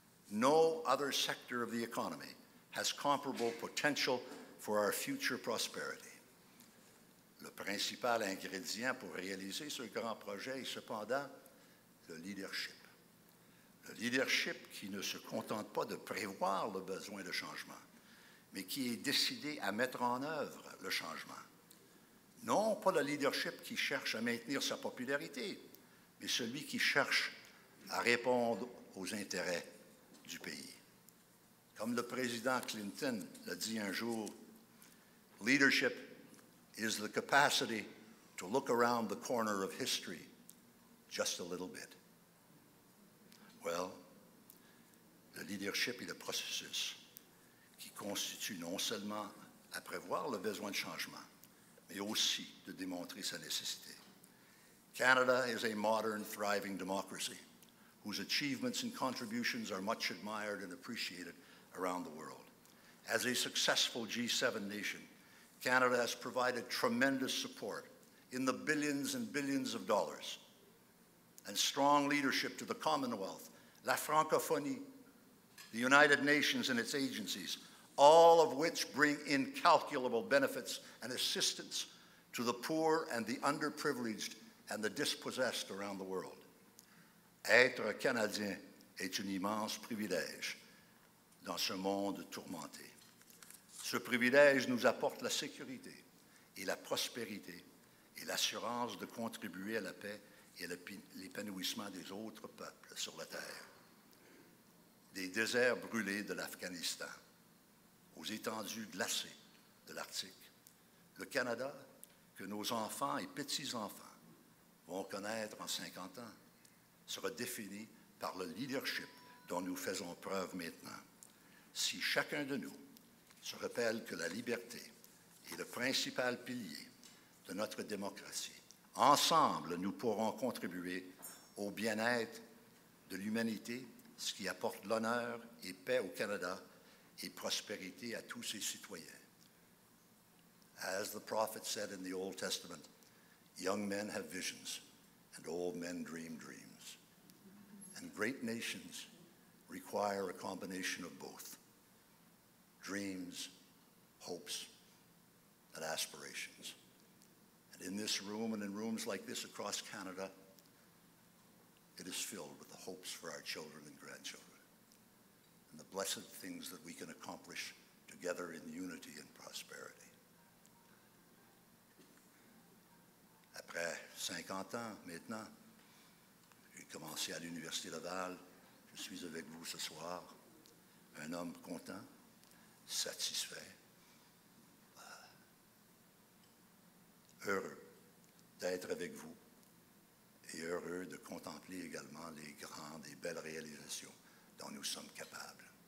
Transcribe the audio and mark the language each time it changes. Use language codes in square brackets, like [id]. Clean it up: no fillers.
[en] No other sector of the economy has comparable potential for our future prosperity. [fr] Le principal ingrédient pour réaliser ce grand projet est cependant le leadership. Le leadership qui ne se contente pas de prévoir le besoin de changement, mais qui est décidé à mettre en œuvre le changement. Non pas le leadership qui cherche à maintenir sa popularité, mais celui qui cherche à répondre aux intérêts du pays. Comme le président Clinton l'a dit un jour, [en] leadership is the capacity to look around the corner of history just a little bit. [fr] Well, le leadership est le processus qui constitue non seulement à prévoir le besoin de changement, mais aussi de démontrer sa nécessité. [en] Canada is a modern, thriving democracy whose achievements and contributions are much admired and appreciated around the world. As a successful G7 nation, Canada has provided tremendous support in the billions and billions of dollars and strong leadership to the Commonwealth, la Francophonie, the United Nations and its agencies, all of which bring incalculable benefits and assistance to the poor and the underprivileged and the dispossessed around the world. [fr] Être Canadien est un immense privilège dans ce monde tourmenté. Ce privilège nous apporte la sécurité et la prospérité et l'assurance de contribuer à la paix et à l'épanouissement des autres peuples sur la terre. Des déserts brûlés de l'Afghanistan aux étendues glacées de l'Arctique, le Canada, que nos enfants et petits-enfants vont connaître en 50 ans, sera défini par le leadership dont nous faisons preuve maintenant. Si chacun de nous se rappelle que la liberté est le principal pilier de notre démocratie, ensemble, nous pourrons contribuer au bien-être de l'humanité, ce qui apporte l'honneur et paix au Canada et prospérité à tous ses citoyens. [en] As the prophet said in the Old Testament, young men have visions, and old men dream dreams. And great nations require a combination of both, dreams, hopes, and aspirations. And in this room and in rooms like this across Canada, it is filled with the hopes for our children and grandchildren and the blessed things that we can accomplish together in unity and prosperity. [fr] Après 50 ans maintenant, j'ai commencé à l'Université Laval. Je suis avec vous ce soir, un homme content, satisfait, heureux d'être avec vous et heureux de contempler également les grandes et belles réalisations dont nous sommes capables.